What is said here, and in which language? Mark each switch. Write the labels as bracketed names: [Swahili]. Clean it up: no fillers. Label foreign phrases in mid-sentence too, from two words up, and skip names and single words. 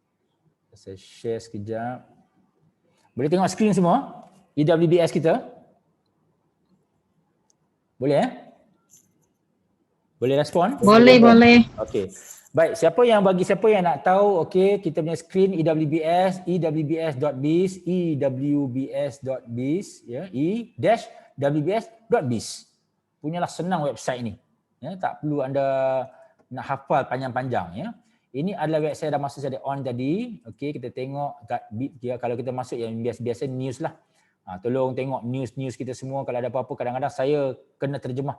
[Malay] Saya share sekejap. Boleh tengok skrin semua? EWBS kita. Boleh Boleh respon? Boleh. Okey. Baik, siapa yang nak tahu, okey, kita punya screen EWBS, ewbs.biz, ewbs.biz, ya, e-wbs.biz. Punyalah senang website ni. Ya, tak perlu anda nak hafal panjang-panjang, ya. Ini adalah website dah masuk saya on tadi. Okey, kita tengok kalau kita masuk yang biasa-biasa news lah. Tolong tengok news kita semua. Kalau ada apa-apa, kadang-kadang saya kena terjemah.